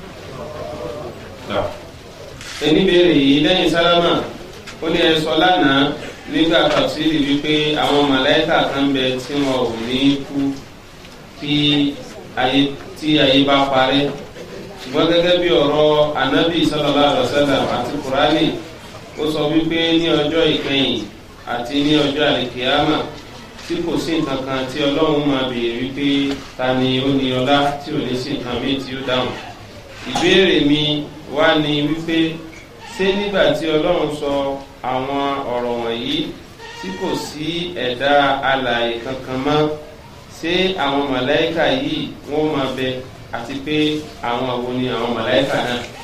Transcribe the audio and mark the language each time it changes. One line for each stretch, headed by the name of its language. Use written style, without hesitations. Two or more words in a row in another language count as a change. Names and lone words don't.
Yoruba: Ẹni béèrè yìí lẹ́yìn sálámà ó ní ẹ sọ lánàá nígbà tafsiri wípé àwọn màláíkà kan bẹ tí wọn ò ní kú tí ayé bá parẹ́ ṣùgbọ́n gẹ́gẹ́ bí ọ̀rọ̀ Ànábì
Arabic: صلى الله عليه وسلم
Yoruba: àti Kùránì ó sọ wípé ní ọjọ́ ìkẹyìn àti ní ọjọ́ àlìkìyámà tí kò sí nǹkan kan tí Ọlọ́run máa béèrè wípé ta ni ó ní ọlá tí ò ní sí nǹkan míì tí ó dáhùn. Ìbéèrè mi wá ní wípé ṣé nígbà tí Ọlọ́run sọ àwọn ọ̀rọ̀ wọ̀nyí tí kò sí ẹ̀dá alààyè kankan mọ́ ṣé àwọn màláíkà yìí wọ́n máa bẹ àti pé àwọn àwo ni àwọn màláíkà náà.